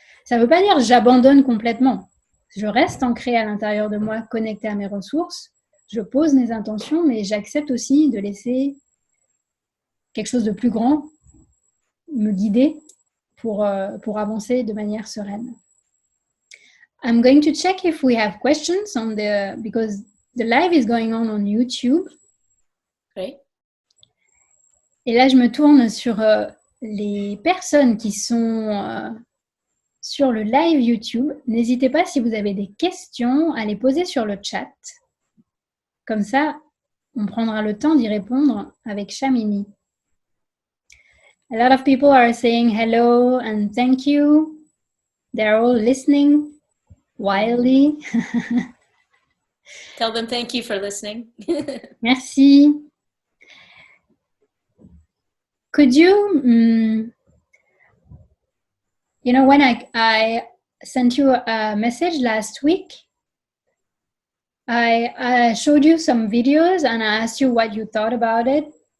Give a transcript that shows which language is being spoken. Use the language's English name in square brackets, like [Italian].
[French] Ça ne veut pas dire j'abandonne complètement. Je reste ancrée à l'intérieur de moi, connectée à mes ressources, je pose mes intentions, mais j'accepte aussi de laisser quelque chose de plus grand me guider pour avancer de manière sereine. [English] I'm going to check if we have questions because the live is going on YouTube. Okay. [French] Et là, je me tourne sur les personnes qui sont sur le live YouTube. N'hésitez pas, si vous avez des questions, à les poser sur le chat. Comme ça, on prendra le temps d'y répondre avec Shamini. [English] A lot of people are saying hello and thank you. They're all listening wildly. Tell them thank you for listening. [French] Merci. [English] Could you, when I sent you a message last week, I showed you some videos and I asked you what you thought about it.